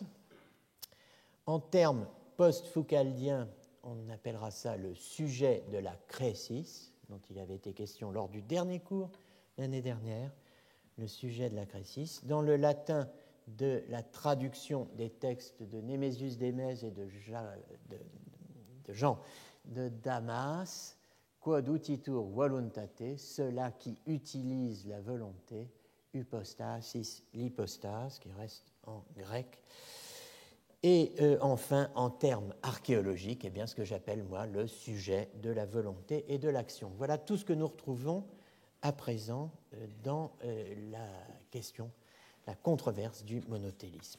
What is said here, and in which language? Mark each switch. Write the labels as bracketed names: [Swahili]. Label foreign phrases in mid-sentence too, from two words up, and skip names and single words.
[French] En termes post-foucaldiens, on appellera ça le sujet de la crésis, dont il avait été question lors du dernier cours l'année dernière, le sujet de la crésis. Dans le latin de la traduction des textes de Némésius d'Émèse et de Jean de Damas, [Latin] quod utitur voluntate, [French] ceux-là qui utilisent la volonté, hypostasis, l'hypostase, qui reste en grec. Et enfin, en termes archéologiques, eh bien, ce que j'appelle, moi, le sujet de la volonté et de l'action. Voilà tout ce que nous retrouvons à présent dans la question, la controverse du monothélisme.